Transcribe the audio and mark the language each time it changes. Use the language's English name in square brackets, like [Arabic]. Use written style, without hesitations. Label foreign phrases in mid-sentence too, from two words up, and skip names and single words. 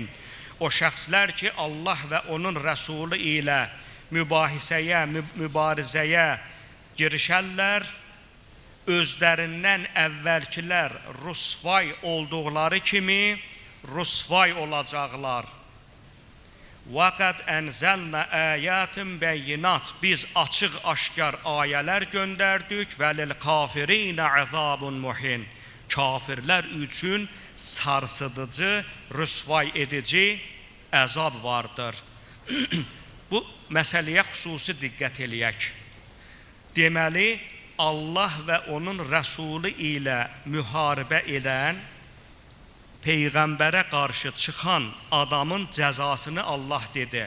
[Azerbaijani] O şəxslər ki, Allah və onun rəsulü ilə mübahisəyə, mübarizəyə girişərlər, özlərindən əvvəlkilər rüsvay olduqları kimi rüsvay olacaqlar. [Arabic] وَقَدْ أَنْزَلْنَا آيَاتٍ بَيِّنَاتٍ. [Azerbaijani] Biz açıq-aşkar ayələr göndərdik. [Arabic] وَلِلْكَافِرِينَ عَذَابٌ مُّهِينٌ. [Azerbaijani] Kafirlər üçün sarsıdıcı, rüsvay edici əzab vardır. Bu məsələyə xüsusi diqqət eləyək. Deməli, Allah və onun rəsulü ilə müharibə edən, Peyğəmbərə qarşı çıxan adamın cəzasını Allah dedi.